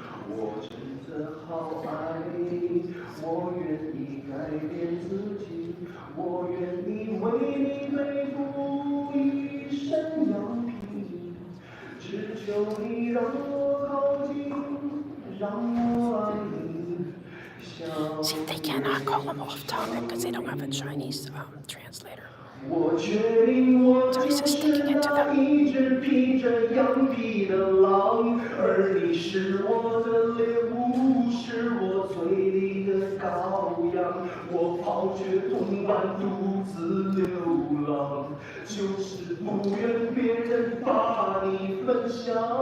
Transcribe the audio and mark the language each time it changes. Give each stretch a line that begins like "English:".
Chinese: 我真的好爱你，我愿意改变自己，我愿意为你背负一身羊皮。只求你让我靠近，让我爱你。
English: See, they cannot call him off topic because they don't have a Chinese translator.
Chinese: 我决定，我就是那一只披着羊皮的狼，而你是我的猎物，是我嘴里的羔羊。我抛却同伴独自流浪，就是不愿别人把你分享。